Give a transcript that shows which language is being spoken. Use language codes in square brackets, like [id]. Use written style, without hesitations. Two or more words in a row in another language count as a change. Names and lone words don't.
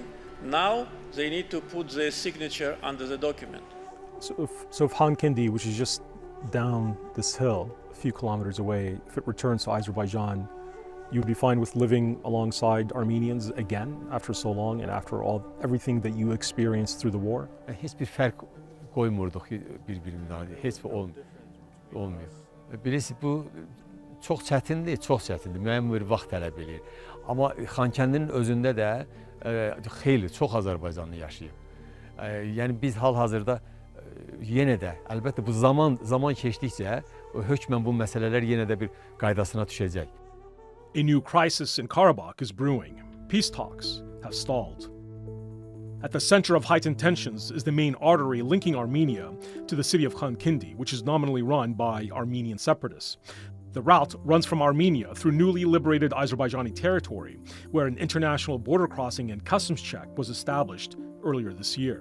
[en] Now they need to put their signature under the document. So if Khankindi, which is just down this hill, a few kilometers away, if it returns to Azerbaijan, you would be fine with living alongside Armenians again after so long and after everything that you experienced through the war? [tr] Hiçbir fark koymurduk [az] bir-birimizdən. Heç bir olmuyor. Birisi bu çox çətindir, çox çətindir. Müəyyən bir vaxt tələb edir. Amma Xankəndinin özündə də xeyli, çox Azərbaycanlı yaşayıb. Yəni biz hal-hazırda yenə də, əlbəttə bu zaman keçdikcə hökmən bu məsələlər yenə də bir qaydasına düşəcək. [en] A new crisis in Karabakh is brewing. Peace talks have stalled. At the center of heightened tensions is the main artery linking Armenia to the city of Khankindi, which is nominally run by Armenian separatists. The route runs from Armenia through newly liberated Azerbaijani territory, where an international border crossing and customs check was established earlier this year.